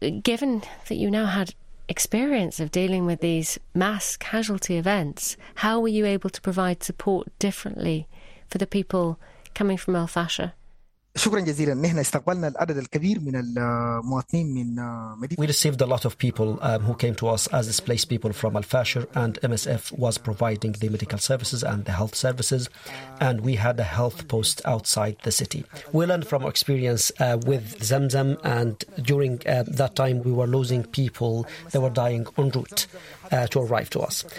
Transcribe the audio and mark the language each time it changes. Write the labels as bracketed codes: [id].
[en] Given that you now had experience of dealing with these mass casualty events, how were you able to provide support differently for the people coming from Al-Fashir? [ar] شكرا جزيلا. نحن استقبلنا العدد الكبير من المواطنين من مدينة. [en] We received a lot of people who came to us as displaced people from Al-Fashir, and MSF was providing the medical services and the health services, and we had a health post outside the city. We learned from our experience with Zamzam, and during that time we were losing people that were dying en route to arrive to us.